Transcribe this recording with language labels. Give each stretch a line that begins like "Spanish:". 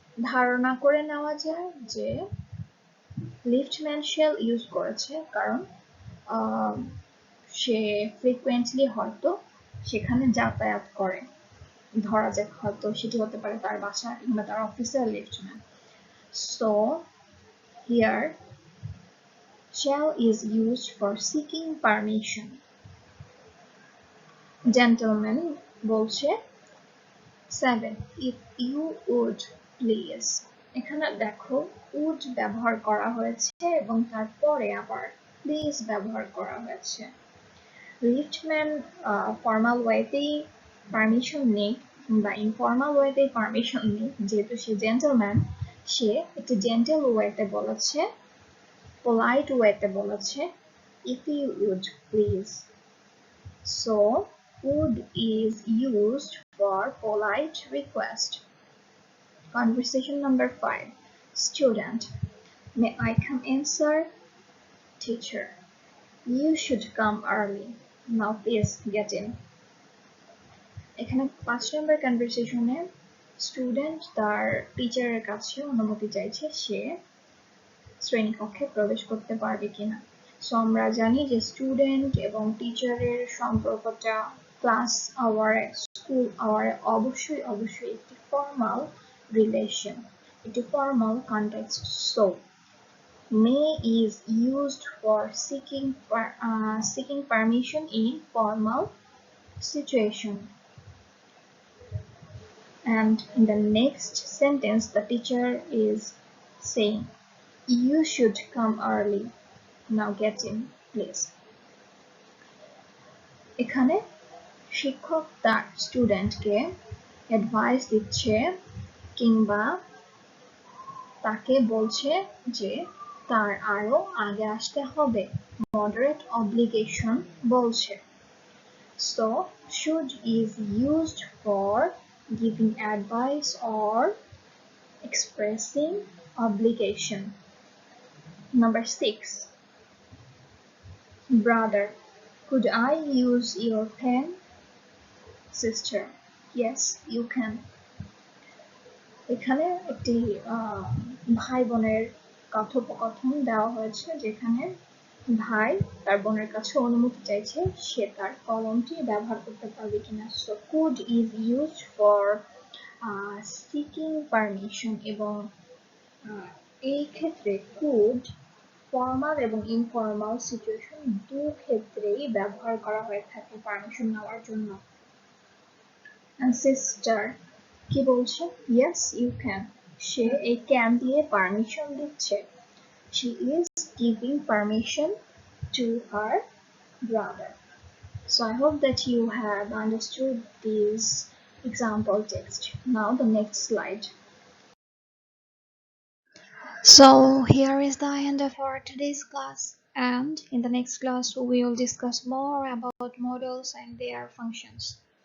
Bangla: ধারণা করে নেওয়া যায় যে লিফটম্যান shall ইউজ করেছে কারণ সে ফ্রিকুয়েন্টলি হয়তো সেখানে যাতায়াত করে। ধরা যাক হয়তো সেটি হতে পারে তার বাসা কিংবা তার অফিসের liftman.
English: So here shall is used for seeking permission. Gentleman
Bangla: বলছে
English: 7, if you would please.
Bangla: এখানে দেখো would ব্যবহার করা হয়েছে এবং তারপরে আবার please ব্যবহার করা হয়েছে। লিফটম্যান ফর্মাল ওয়েতেই পারমিশন নিক বা ইনফর্মাল ওয়েতেই পারমিশন নিক, যেহেতু সে জেন্টলম্যান, সে একটি জেন্টেল ওয়েতে বলেছে, polite ওয়েতে বলেছে
English: if you would please. So would is used for polite request. Conversation number 5. Student: May I come in, sir? Teacher: You should come early. Now please get in.
Bangla: এখানে 5 নম্বর কনভারসেশনে student তার টিচারের কাছে অনুমতি চাইছে সে শ্রেণীকক্ষে প্রবেশ করতে পারবে কিনা। সো আমরা জানি যে স্টুডেন্ট এবং টিচারের সম্পর্কটা ক্লাস আওয়ারে, স্কুল আওয়ারে অবশ্যই অবশ্যই একটি ফর্মাল রিলেশন, একটি formal context.
English: So may is used for seeking permission in formal situation. And in the next sentence, the teacher is saying, "You should come early. Now get in, please."
Bangla: এখানে শিক্ষক তার স্টুডেন্টকে advice দিচ্ছে কিংবা তাকে বলছে যে তার আরো আগে আসতে হবে।
English: Moderate obligation
Bangla: বলছে।
English: So, should is used for giving advice or expressing obligation. Number 6. Brother, could I use your pen? Sister, yes, you can.
Bangla: এখানে একটি ভাই বোনের কথোপকথন দেওয়া হয়েছে যেখানে ভাই তার বোনের কাছে অনুমতি চাইছে সে তার কলমটি ব্যবহার করতে পারবে কিনা।
English: So could is used for seeking permission
Bangla: এবং এই ক্ষেত্রে could ফর্মাল এবং ইনফর্মাল সিচুয়েশন দু ক্ষেত্রেই ব্যবহার করা হয়ে থাকে পারমিশন নেওয়ার জন্য।
English: And sister
Bangla: কি বলছে?
English: Yes, you can.
Bangla: সে এই can দিয়ে পারমিশন দিচ্ছে।
English: She is giving permission to her brother. So I hope that you have understood this example text. Now the next slide. So here is the end of our today's class, and in the next class we will discuss more about modals and their functions.